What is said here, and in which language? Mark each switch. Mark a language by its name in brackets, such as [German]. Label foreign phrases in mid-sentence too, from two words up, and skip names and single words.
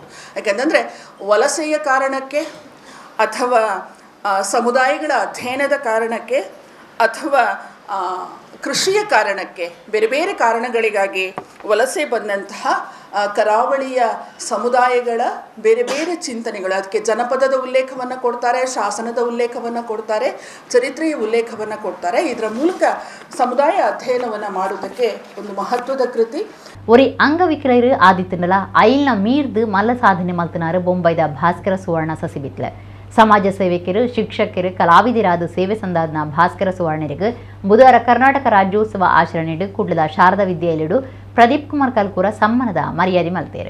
[Kannada] ಯಾಕಂತಂದರೆ ವಲಸೆಯ ಕಾರಣಕ್ಕೆ ಅಥವಾ ಸಮುದಾಯಗಳ ಅಧ್ಯಯನದ ಕಾರಣಕ್ಕೆ ಅಥವಾ ಕೃಷಿಯ ಕಾರಣಕ್ಕೆ, ಬೇರೆ ಬೇರೆ ಕಾರಣಗಳಿಗಾಗಿ ವಲಸೆ ಬಂದಂತಹ ಕರಾವಳಿಯ ಸಮುದಾಯಗಳ ಬೇರೆ ಬೇರೆ ಚಿಂತನೆಗಳು, ಅದಕ್ಕೆ ಜನಪದದ ಉಲ್ಲೇಖವನ್ನು ಕೊಡ್ತಾರೆ, ಶಾಸನದ ಉಲ್ಲೇಖವನ್ನು ಕೊಡ್ತಾರೆ, ಚರಿತ್ರೆಯ ಉಲ್ಲೇಖವನ್ನು ಕೊಡ್ತಾರೆ. ಇದರ ಮೂಲಕ ಸಮುದಾಯ ಅಧ್ಯಯನವನ್ನು ಮಾಡುವುದಕ್ಕೆ ಒಂದು ಮಹತ್ವದ ಕೃತಿ. [Tulu] ஒரு ಅಂಗವಿಕಲರು ಆದಿತ್ತನಲ ಐಲ್ನ ಮೀರ್ದು ಮಲ್ಲ ಸಾಧನೆ ಮಲ್ತನಾರು ಬೊಂಬೈದ ಭಾಸ್ಕರ ಸುವರ್ಣ ಸಸಿಬಿತ್ಲೆ ಸಮಾಜ ಸೇವಕರು ಶಿಕ್ಷಕರು ಕಲಾವಿದರಾದ ಸೇವೆ ಸಂದಾದನ ಭಾಸ್ಕರ ಸುವರ್ಣರಿಗೆ ಬುಧವಾರ ಕರ್ನಾಟಕ ರಾಜ್ಯೋತ್ಸವ ಆಚರಣೆಡು ಕುಡ್ಲದ ಶಾರದಾ ವಿದ್ಯಾಲಯಡು ಪ್ರದೀಪ್ ಕುಮಾರ್ ಕಲ್ಕೂರ ಸಮ್ಮಾನದ ಮರ್ಯಾದೆ ಮಲ್ತೇರು.